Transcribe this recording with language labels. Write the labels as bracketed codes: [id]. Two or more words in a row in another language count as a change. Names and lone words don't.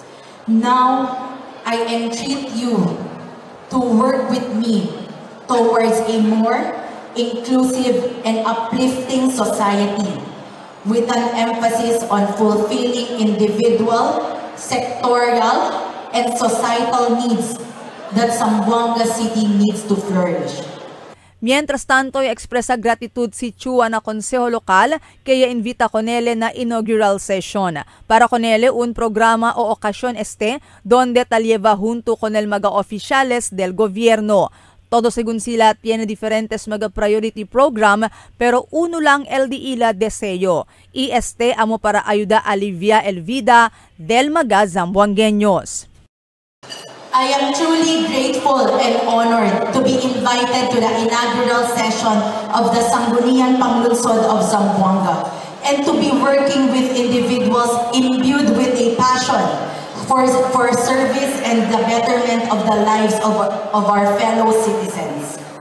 [en] Now, I entreat you to work with me towards a more inclusive and uplifting society with an emphasis on fulfilling individual, sectorial, and societal needs that Zamboanga City needs to flourish. [cbk] Mientras tanto, expresa gratitud si Chua na konseho lokal kaya invita con él na inaugural session. Para con él, un programa o ocasión donde tal lleva junto con el mga oficiales del gobierno. Todo según sila tiene diferentes mga [en] priority program [cbk] pero uno lang el di ila deseo. Y amo para ayuda alivia el vida del mga Zamboangueños. [en] I am truly grateful and honored to be invited to the inaugural session of the Sangguniang Panglunsod of Zamboanga and to be working with individuals imbued with a passion for service and the betterment of the lives of our fellow citizens.